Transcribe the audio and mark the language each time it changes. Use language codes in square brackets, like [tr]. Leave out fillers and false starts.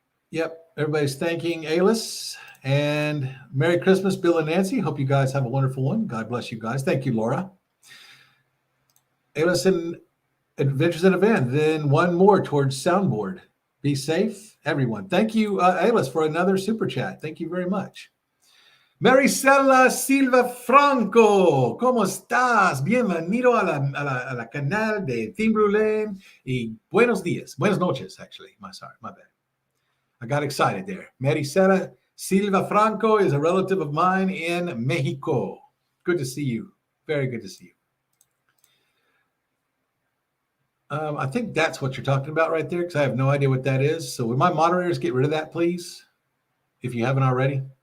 [en] Yep. Everybody's thanking Alice. And Merry Christmas, Bill and Nancy. Hope you guys have a wonderful one. God bless you guys. Thank you, Laura. Alice in Adventures in a Van. Then one more towards soundboard. Be safe, everyone. Thank you, Alice, for another super chat. Thank you very much. [es] Maricela Silva Franco, ¿cómo estás? Bienvenido a la canal de Team Brulé y buenos días. Buenas noches, [en] actually. My bad. I got excited there. Maricela Silva Franco is a relative of mine in Mexico. Good to see you. Very good to see you. I think that's what you're talking about right there because I have no idea what that is. So would my moderators get rid of that, please, if you haven't already?